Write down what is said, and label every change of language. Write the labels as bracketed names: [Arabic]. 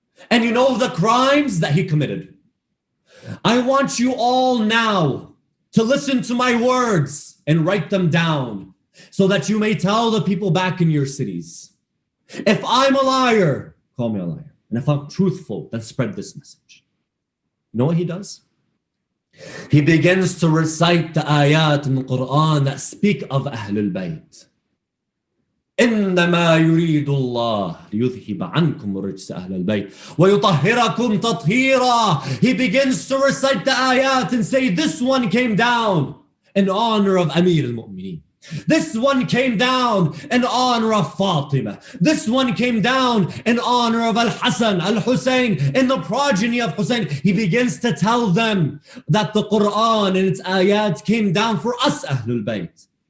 [English] And you know the crimes that he committed. I want you all now to listen to my words and write them down so that you may tell the people back in your cities. If I'm a liar, call me a liar. And if I'm truthful, then spread this message. You know what he does? He begins to recite the ayat in the Quran that speak of Ahlul Bayt. [Arabic] إنما يريد الله ليذهب عنكم الرجس أهل البيت ويطهركم تطهيرا. [English] He begins to recite the ayat and say, this one came down in honor of Amir al-Mu'mineen. This one came down in honor of Fatima. This one came down in honor of Al-Hassan, Al-Hussein, in the progeny of Hussein. He begins to tell them that the Quran and its ayat came down for us, Ahlul Bayt.